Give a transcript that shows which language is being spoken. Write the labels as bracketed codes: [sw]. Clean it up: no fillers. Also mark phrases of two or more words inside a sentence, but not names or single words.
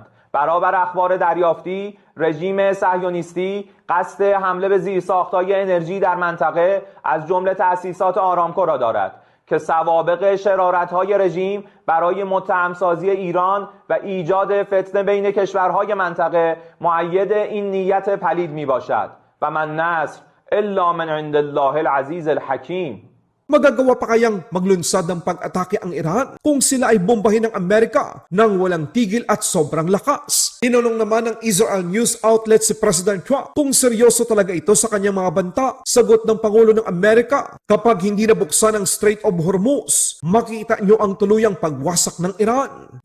[fa] برابر اخبار دریافتی رژیم صهیونیستی قصد حمله به زیرساخت‌های انرژی در منطقه از جمله تأسیسات آرامکو را دارد که سوابق شرارت‌های رژیم برای متهم‌سازی ایران و ایجاد فتنه بین کشورهای منطقه مؤید این نیت پلید میباشد [ar] و من نصر الا من عند الله العزیز الحکیم. [tl] magagawa pa kayang maglunsad ng pag-atake ang Iran kung sila ay bombahin ng Amerika nang walang tigil at sobrang lakas? Tinanong naman ng Israel [en] News outlet [tl] si President Trump kung seryoso talaga ito sa kanyang mga banta. Sagot ng Pangulo ng Amerika, kapag hindi nabuksan ang Strait of Hormuz, makita nyo ang tuluyang pagwasak ng Iran.